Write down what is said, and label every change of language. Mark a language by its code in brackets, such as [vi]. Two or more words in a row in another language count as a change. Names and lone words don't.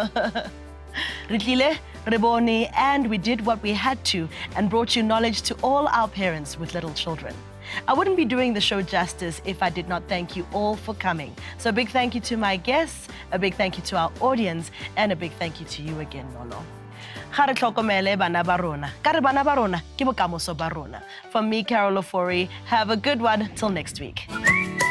[en] Ritlile, Reboni, and we did what we had to and brought you knowledge to all our parents with little children. I wouldn't be doing the show justice if I did not thank you all for coming. So a big thank you to my guests, a big thank you to our audience, and a big thank you to you again, Nolo. [tn] Ga re tlhokomele bana ba rona. Ka re bana ba rona ke bokamoso ba rona. [en] From me, Carol Ofori, have a good one till next week.